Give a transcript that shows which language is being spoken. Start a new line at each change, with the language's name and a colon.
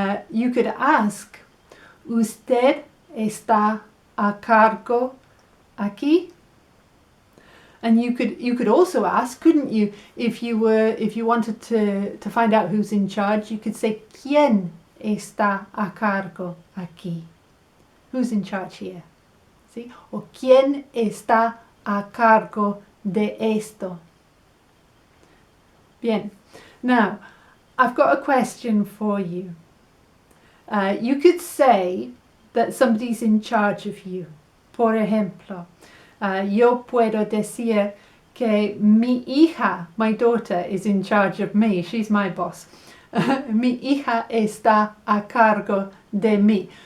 English: You could ask,
Spanish: ¿usted está a cargo aquí?
English: And you could also ask, couldn't you, if you wanted to find out who's in charge, you could say
Spanish: ¿Quién está a cargo aquí?
English: Who's in charge here? See?
Spanish: Or ¿Quién está a cargo de esto? Bien.
English: Now, I've got a question for you. You could say that somebody's in charge of you.
Spanish: Por ejemplo, yo puedo decir que mi hija,
English: my daughter, is in charge of me. She's my boss.
Spanish: Mi hija está a cargo de mí.